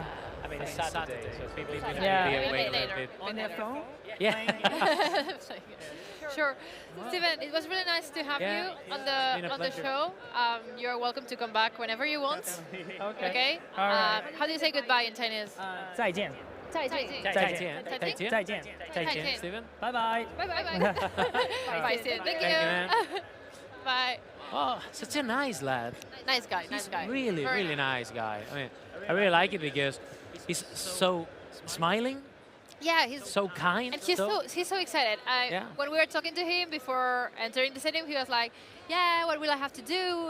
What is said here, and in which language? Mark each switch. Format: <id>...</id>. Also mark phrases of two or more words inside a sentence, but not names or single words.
<en>I mean, it's Saturday, so people are gonna Yeah. be Maybe awake a later. little bit. On their phone. Yeah. Sure. Steven, it was really nice to have Yeah, you on it's been a the pleasure. show. You're welcome to come back whenever you want. Okay. Okay? All right. How do you say goodbye in Chinese?</en> <zh>再见。再见。再见。再见。再见。再见 Steven.</zh> <en>Bye bye. Bye bye bye. Bye, Steven. Thank you. man. Bye. Oh, such a nice lad. Nice guy. Nice guy. Really, Very really nice guy. I mean, I really like it because He's so smiling. Yeah, he's so kind. And he's so excited. When we were talking to him before entering the stadium, he was like, "Yeah, what will I have to do?"</en>